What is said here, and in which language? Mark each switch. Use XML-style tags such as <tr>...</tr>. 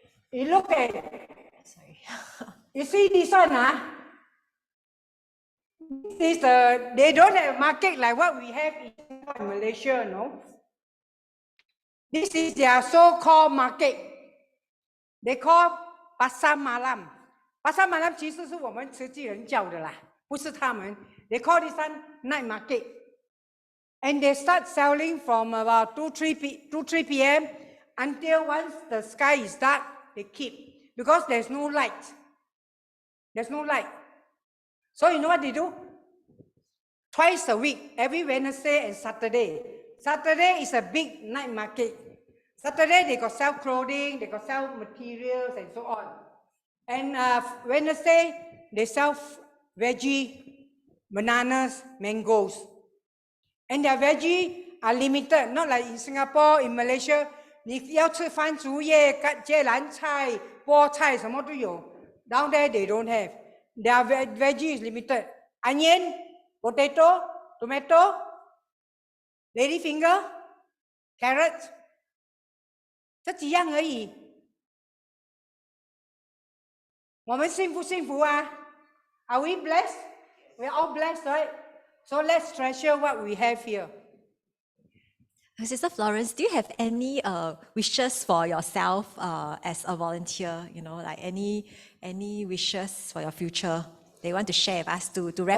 <en>You look at, sorry. You see this one, This is they don't have a market like what we have in Malaysia, no? This is their so-called market. They call Pasar Malam.</en> <zh>Pasar Malam 其实是我们慈济人叫的啦，不是他们。</zh> <en>They call this one night market. And they start selling from about 2, 3 p.m. until once the sky is dark, they keep. Because there's no light. There's no light. So you know what they do? Twice a week, every Wednesday and Saturday. Saturday is a big night market. Saturday they got sell clothing, they got sell materials and so on. And Wednesday they sell veggie, bananas, mangoes. And their veggie are limited, not like in Singapore, in Malaysia.</en> <zh>你要吃番薯叶、芥蓝菜、菠菜，什么都有。</zh> <en>Down there they don't have. Their veggie is limited. Onion, potato, tomato, lady finger, carrot. 这几样而已。</en> <zh>我们幸不幸福啊 ？ Are we blessed?</zh> <en>We're all blessed, right? So let's treasure what we have here. Sister Florence, do you have any wishes for yourself as a volunteer? You know, like any wishes for your future they want to share with us to wrap</en>